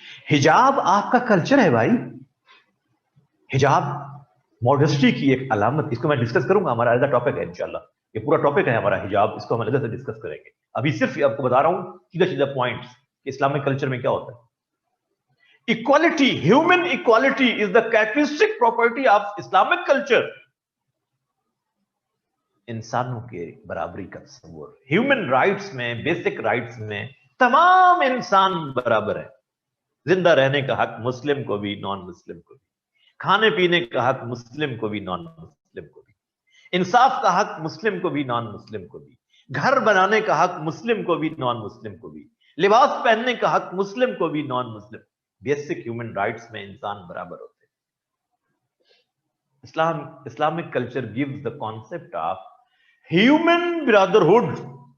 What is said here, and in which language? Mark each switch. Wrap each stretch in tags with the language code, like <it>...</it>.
<ur>حجاب آپ کا کلچر ہے بھائی. حجاب موڈسٹی کی ایک علامت. اس کو میں ڈسکس کروں گا, ہمارا ایز اے ٹاپک ہے انشاءاللہ. یہ پورا ٹاپک ہے ہمارا حجاب, اس کو ہم الگ سے ڈسکس کریں گے. ابھی صرف آپ کو بتا رہا ہوں سیدھا سیدھا پوائنٹس کہ اسلامک کلچر میں کیا ہوتا ہے.</ur> <en>Equality, human equality is the characteristic property of Islamic culture.</en> <ur>انسانوں کے برابری کا تصور. ہیومن رائٹس میں, بیسک رائٹس میں تمام انسان برابر ہے. زندہ رہنے کا حق مسلم کو بھی, نان مسلم کو بھی. کھانے پینے کا حق مسلم کو بھی, نان مسلم کو بھی. انصاف کا حق مسلم کو بھی, نان مسلم کو بھی. گھر بنانے کا حق مسلم کو بھی, نان مسلم کو بھی. لباس پہننے کا حق مسلم کو بھی, نان مسلم. بیسک ہیومن رائٹس میں انسان برابر ہوتے ہیں.</ur> <en>Islamic culture gives the concept of human brotherhood.</en>